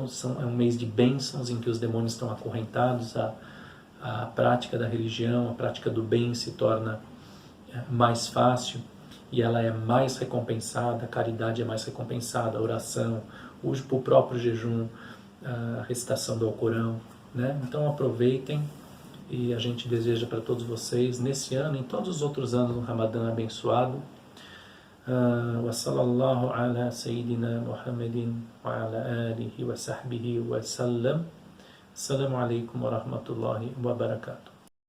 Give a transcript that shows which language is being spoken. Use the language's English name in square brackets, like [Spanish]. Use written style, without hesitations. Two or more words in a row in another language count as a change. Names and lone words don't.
[Portuguese] É um mês de bênçãos em que os demônios estão acorrentados, a prática da religião, a prática do bem se torna mais fácil e ela é mais recompensada, a caridade é mais recompensada, a oração, o próprio jejum, a recitação do Alcorão, né? Então aproveitem, e a gente deseja para todos vocês, nesse ano e em todos os outros anos, um Ramadã abençoado. [Arabic] وصلى الله على سيدنا محمد وعلى آله وصحبه وسلم. السلام عليكم ورحمة الله وبركاته.